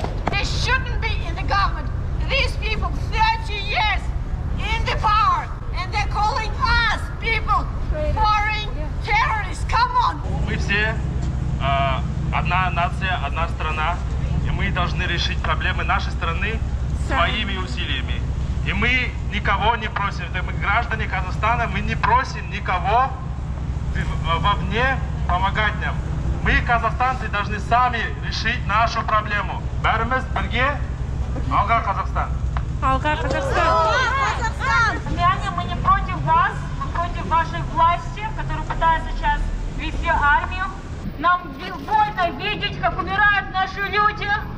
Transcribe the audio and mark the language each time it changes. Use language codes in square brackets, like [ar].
[en] They shouldn't be in the government. These people 30 years in the power, and they're calling us people foreign terrorists. Come on. [ru] Мы все одна нация, одна страна, и мы должны решить проблемы нашей страны своими усилиями. И мы никого не просим, это мы граждане Казахстана, мы не просим никого вовне помогать нам. Мы, казахстанцы, должны сами решить нашу проблему. [kk] Бәріміз бірге, алға Казахстан. Алға Казахстан! [ru] Армяне, мы не против вас, мы против вашей власти, которая пытается сейчас вести армию. Нам больно видеть, как умирают наши люди.